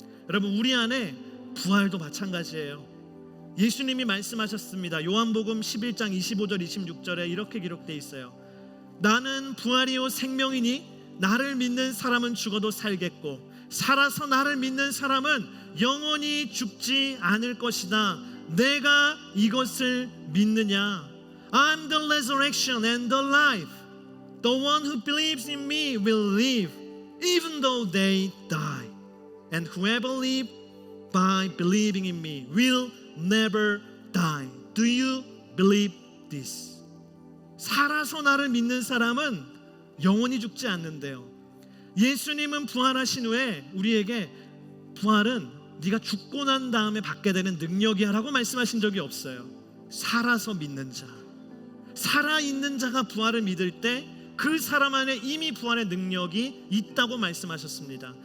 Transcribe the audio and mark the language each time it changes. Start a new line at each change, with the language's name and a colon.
Korean: 여러분, 우리 안에 부활도 마찬가지예요. 예수님이 말씀하셨습니다. 요한복음 11장 25절 26절에 이렇게 기록되어 있어요. 나는 부활이요 생명이니 나를 믿는 사람은 죽어도 살겠고 살아서 나를 믿는 사람은 영원히 죽지 않을 것이다. 내가 이것을 믿느냐?
English: I'm the resurrection and the life. The one who believes in me will live even though they die. And whoever lives by believing in me will never die. Do you believe this?
Korean: 살아서 나를 믿는 사람은 영원히 죽지 않는데요. 예수님은 부활하신 후에 우리에게 부활은 네가 죽고 난 다음에 받게 되는 능력이야 라고 말씀하신 적이 없어요. 살아서 믿는 자, 살아있는 자가 부활을 믿을 때 그 사람 안에 이미 부활의 능력이 있다고 말씀하셨습니다.